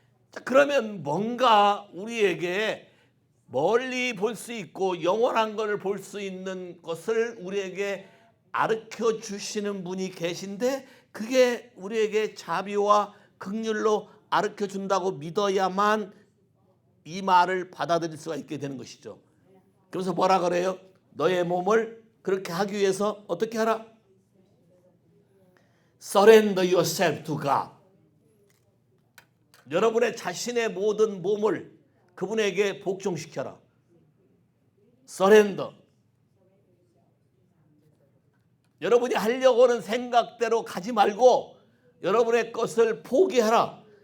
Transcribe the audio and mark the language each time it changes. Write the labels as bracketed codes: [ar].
[ko] 자, 그러면 뭔가 우리에게 멀리 볼 수 있고 영원한 것을 볼 수 있는 것을 우리에게 가르쳐 주시는 분이 계신데 그게 우리에게 자비와 긍휼로 가르쳐 준다고 믿어야만 이 말을 받아들일 수가 있게 되는 것이죠. 그래서 뭐라 그래요? 너의 몸을 그렇게 하기 위해서 어떻게 하라? [en] Surrender yourself to God. [ko] 여러분의 자신의 모든 몸을 그분에게 복종시켜라. [en] Surrender. [ko] 여러분이 하려고 하는 생각대로 가지 말고 여러분의 것을 포기하라.